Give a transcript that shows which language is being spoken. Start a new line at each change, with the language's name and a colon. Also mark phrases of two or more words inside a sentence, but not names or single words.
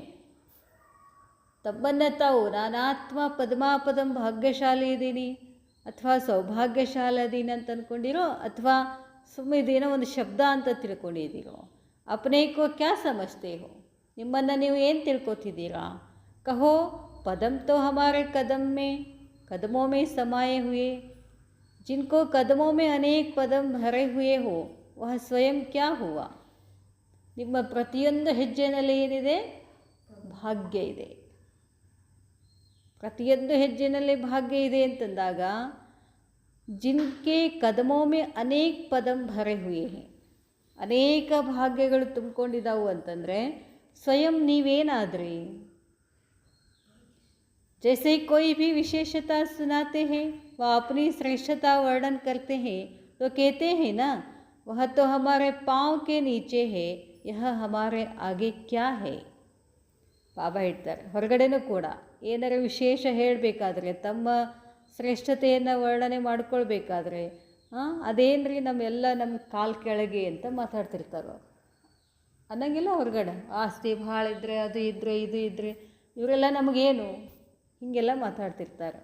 Kannada: ತಮ್ಮನ್ನು ತಾವು ನಾನಾತ್ಮ ಪದ್ಮಾಪದಂ ಭಾಗ್ಯಶಾಲಿ ಇದ್ದೀನಿ ಅಥವಾ ಸೌಭಾಗ್ಯಶಾಲಿ ಅದೀನಿ ಅಂತ ಅಂದ್ಕೊಂಡಿರೋ, ಅಥವಾ ಸುಮ್ಮನೆ ಇದೇನೋ ಒಂದು ಶಬ್ದ ಅಂತ ತಿಳ್ಕೊಂಡಿದ್ದೀರೋ?
Hindi: अपने को क्या समझते हो?
Kannada: ನಿಮ್ಮನ್ನು ನೀವು ಏನು ತಿಳ್ಕೊತಿದ್ದೀರಾ?
Hindi: कहो पदम तो हमारे कदमों में समाये हुए, जिनको कदमों में अनेक पदम भरे हुए हो वह स्वयं क्या हुआ?
Kannada: ನಿಮ್ಮ ಪ್ರತಿಯೊಂದು ಹೆಜ್ಜೆನಲ್ಲಿ ಏನಿದೆ? ಭಾಗ್ಯ ಇದೆ. ಪ್ರತಿಯೊಂದು ಹೆಜ್ಜೆನಲ್ಲಿ ಭಾಗ್ಯ ಇದೆ ಅಂತಂದಾಗ,
Hindi: जिनके कदमों में अनेक पदम भरे हुए हैं,
Kannada: ಅನೇಕ ಭಾಗ್ಯಗಳು ತುಂಬಿಕೊಂಡಿದ್ದಾವು ಅಂತಂದರೆ ಸ್ವಯಂ ನೀವೇನಾದ್ರಿ?
Hindi: जैसे कोई भी विशेषता सुनाते हैं व अपनी श्रेष्ठता वर्णन करते हैं तो कहते हैं ना, वह तो हमारे पाँव के नीचे है, यह हमारे आगे क्या है.
Kannada: ಬಾಬಾ ಹೇಳ್ತಾರೆ, ಹೊರಗಡೆನೂ ಕೂಡ ಏನಾರು ವಿಶೇಷ ಹೇಳಬೇಕಾದ್ರೆ, ತಮ್ಮ ಶ್ರೇಷ್ಠತೆಯನ್ನು ವರ್ಣನೆ ಮಾಡ್ಕೊಳ್ಬೇಕಾದ್ರೆ, ಅದೇನ್ರಿ ನಮ್ಮ ಕಾಲು ಕೆಳಗೆ ಅಂತ ಮಾತಾಡ್ತಿರ್ತಾರೋ ಅನ್ನಂಗಿಲ್ಲ. ಹೊರಗಡೆ ಆಸ್ತಿ ಭಾಳ ಇದ್ದರೆ, ಅದು ಇದ್ದರೆ, ಇದು ಇದ್ದರೆ, ಇವರೆಲ್ಲ ನಮಗೇನು ಹೀಗೆಲ್ಲ ಮಾತಾಡ್ತಿರ್ತಾರೆ.